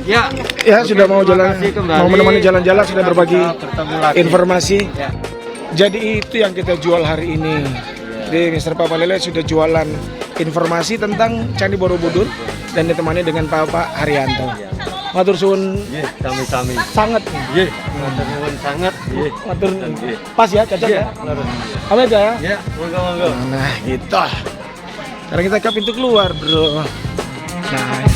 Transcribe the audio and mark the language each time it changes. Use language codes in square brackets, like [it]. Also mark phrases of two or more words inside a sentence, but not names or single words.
[id] Ya, Ya sudah mau jalan, kasih kembali. mau menemani jalan-jalan, sudah berbagi Kita bertemu lagi. informasi. Ya. Jadi itu yang kita jual hari ini. Jadi Mr. Papa Lele sudah jualan informasi tentang Candi Borobudur dan ditemani dengan Pak Haryanto. [jv] Matur suwun Nggih, sami-sami. [id] sangat. [jv] Nggih, matur nuwun sangat. Nggih. Matur Nggih. [id] pas ya, cocok ya. Apa aja ya? Ya, monggo. Nah, gitu. Sekarang kita ke pintu keluar, bro. Nah,